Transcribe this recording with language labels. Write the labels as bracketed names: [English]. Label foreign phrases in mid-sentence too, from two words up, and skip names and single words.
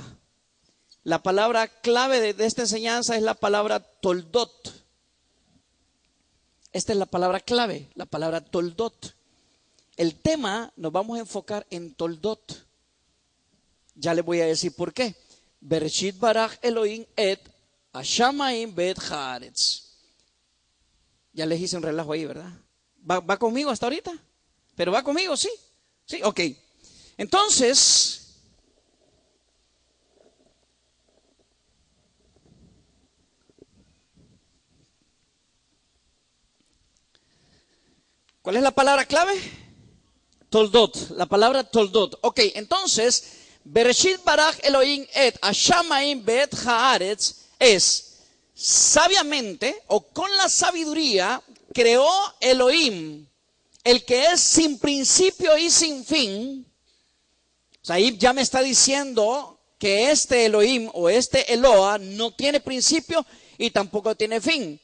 [Spanish] La palabra clave de esta enseñanza es la palabra toldot. Esta es la palabra clave, la palabra toldot. El tema nos vamos a enfocar en toldot. Ya les voy a decir por qué. [Hebrew] בראשית ברא אלוהים את השמים ואת הארץ. [Spanish] Ya les hice un relajo ahí, ¿verdad? ¿Va conmigo hasta ahorita? ¿Pero va conmigo? Sí. Sí, ok. Entonces, ¿cuál es la palabra clave? Toldot, la palabra toldot. Ok, entonces, [Hebrew] בראשית ברא אלוהים את השמים ואת הארץ [Spanish] es sabiamente o con la sabiduría creó Elohim, el que es sin principio y sin fin. O sea, ahí ya me está diciendo que este Elohim o este Eloa no tiene principio y tampoco tiene fin.